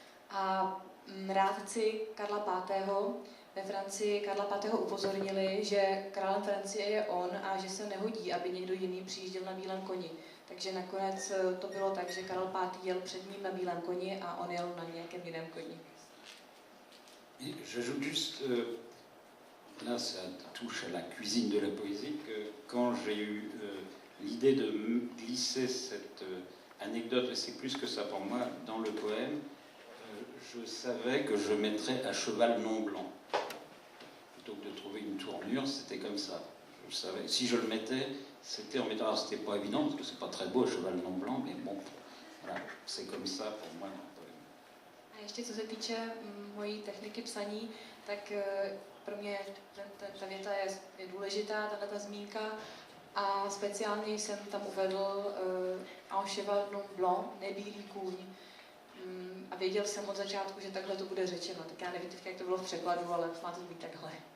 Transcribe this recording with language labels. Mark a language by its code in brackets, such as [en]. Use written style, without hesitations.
[cs] A rádci Karla V. ve Francii Karla V. upozornili, že králem Francie je on a že se nehodí, aby někdo jiný přijížděl na bílém koni. Takže nakonec to bylo tak, že Karel V. jel před ním na bílém koni a on jel na nějakém jiném koni. [fr] J'ajoute juste, là ça touche à la cuisine de la poésie, que quand j'ai eu l'idée de glisser cette anecdote, et c'est plus que ça pour moi, dans le poème, je savais que je mettrais à cheval non blanc. Plutôt que de trouver une tournure, c'était comme ça. Je savais. Si je le mettais, c'était en mettant... Alors c'était pas évident, parce que c'est pas très beau, cheval non blanc, mais bon, voilà, c'est comme ça pour moi dans le poème. [cs] A ještě co se týče mojí techniky psaní, tak pro mě ta věta je důležitá, ta zmínka, a speciálně jsem tam uvedl [fr] un cheval non blanc, [cs] nebílý kůň. A věděl jsem od začátku, že takhle to bude řečeno. Tak já nevím teď, jak to bylo v překladu, ale má to být takhle.